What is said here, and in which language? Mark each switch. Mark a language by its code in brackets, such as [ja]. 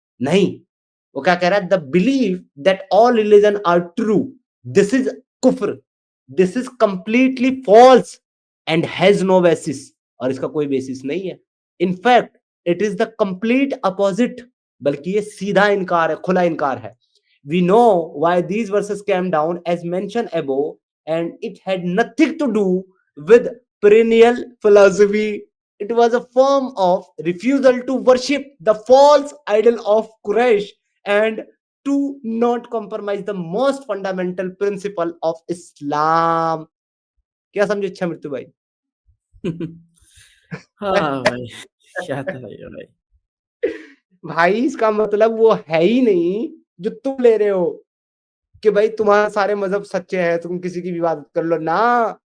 [hi] नहीं, वो क्या कह रहा है, [en] they believe that all religion are true, this is कुफ्र, this is completely false and has no basis, [hi] और इसका कोई बेसिस नहीं है। [en] in fact it is the complete opposite, [hi] बल्कि ये सीधा इनकार है, खुला इनकार है। [en] We know why these verses came down as mentioned above, and it had nothing to do with perennial philosophy. It was a form of refusal to worship the false idol of Quraysh and to not compromise the most fundamental principle of Islam. [hi] क्या समझे अच्छा मृत्यु भाई? हाँ भाई, क्या था ये भाई? भाई इसका मतलब वो है ही नहीं जो तुम ले रहे हो कि भाई तुम्हारे सारे मजहब सच्चे हैं, तुम किसी की भी इबादत कर लो ना।